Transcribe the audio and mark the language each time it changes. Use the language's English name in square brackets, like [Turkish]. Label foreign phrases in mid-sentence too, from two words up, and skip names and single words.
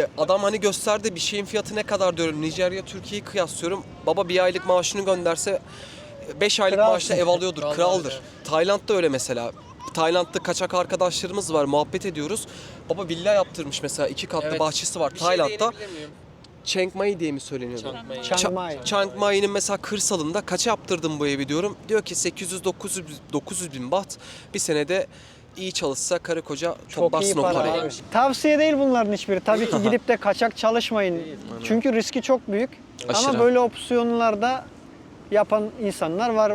[Turkish] Adam hani gösterdi bir şeyin fiyatı ne kadar diyorum. Nijerya Türkiye'yi kıyaslıyorum. Baba bir aylık maaşını gönderse 5 aylık Kralsın. maaşla ev alıyordur. Kral Kraldır. öyle. Tayland'da öyle mesela. Tayland'da kaçak arkadaşlarımız var, muhabbet ediyoruz. Baba villa yaptırmış mesela, 2 katlı Evet. bahçesi var Bir şey Tayland'da. değinebilir miyim? Chiang Mai diye mi söyleniyordu? Chiang Mai. Chiang Mai. Chiang Mai'nin mesela kırsalında kaça yaptırdım bu evi diyorum. Diyor ki 800-900 bin baht. Bir senede iyi çalışsa karı koca Çok iyi toplarsın o para parayı. abi. Tavsiye değil bunların hiçbiri. Tabii ki gidip de kaçak çalışmayın. Çünkü riski çok büyük. Ama Aşırı. böyle opsiyonlarda yapan insanlar var.